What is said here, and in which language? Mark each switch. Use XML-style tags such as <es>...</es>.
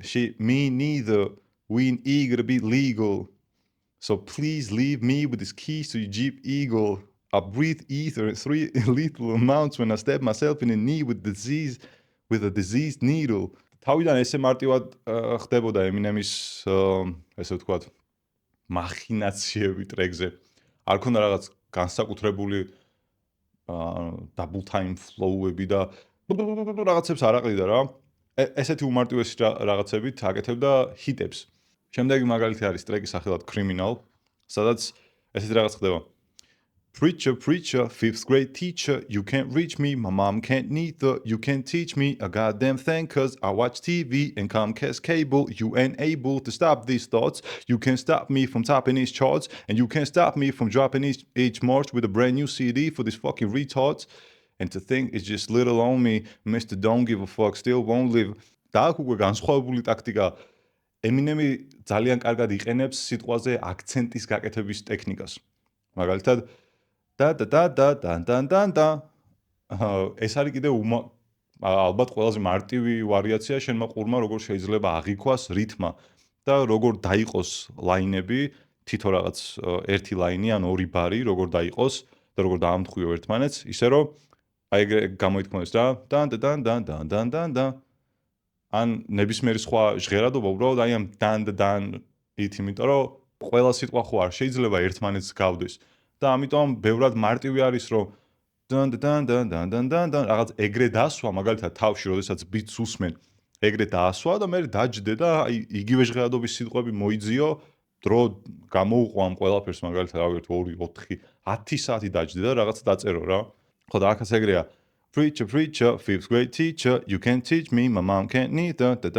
<en>Shit, me neither. We eager to be legal. So please leave me with these keys to your Jeep Eagle. I breathe ether in three lethal amounts when I stab myself in the knee with a diseased needle.</en> <ka>თავიდან ესე მარტივად ხდებოდა ემინემის ესე ვთქვათ მახინაციები ტრეკზე. არ ქონდა რაღაც განსაკუთრებული double time flow-ები და რაღაცებს არ აყრიდა რა. ესეთი უმარტივესი რაღაცებით აკეთებდა ჰიტებს. შემდეგი მაგალითი არის ტრეკის სახელად Criminal, სადაც ესეთი რაღაც ხდება.</ka> <en>Preacher, preacher, fifth grade teacher, you can't reach me, my mom can't neither, you can't teach me a goddamn thing cause I watch TV and Comcast cable, you ain't able to stop these thoughts, you can't stop me from topping these charts, and you can't stop me from dropping each March with a brand new CD for these fucking retards, and to think it's just little on me, Mr. Don't give a fuck, still won't live.</en> <ka>და აქ უკვე განსხვავებული ტაქტიკა. ემინემი ძალიან კარგად იყენებს სიტყვაზე აქცენტის გაკეთების ტექნიკას. მაგალითად და ეს არის კიდე ალბათ ყველაზე მარტივი ვარიაცია შენმა ყურმა როგორ შეიძლება აღიქვას რითმა და როგორ დაიყოს ლაინები, თითო რაღაც ერთი ლაინი ან ორი ბარი როგორ დაიყოს და როგორ დაამთხვიო ერთმანეთს, ისე რომ აი ეგრე გამოითქმოს რა და ან ნებისმიერი სხვა ჟღერადობა უბრალოდ აი ამ დან ით, იმიტომ რომ ყველა სიტყვა ხო არ შეიძლება ერთმანეთს გავდეს. და ამიტომ ბევრად მარტივი არის რომ დან რაღაც ეგრე დასვა, მაგალითად თავში როდესაც ბიტს უსმენ, ეგრე დაასვა და მე დაჯდე და აი იგივე ჟღერადობის სიტყვები მოიძიო, დრო გამოუყო ამ ყველაფერს, მაგალითად 1 2 4 10 საათი დაჯდე და რაღაც დაწერო რა. ხო და აქაც ეგრეა.</ka> <en>Preacher, preacher, fifth grade teacher, you can't teach me, my mom can't neither.</en>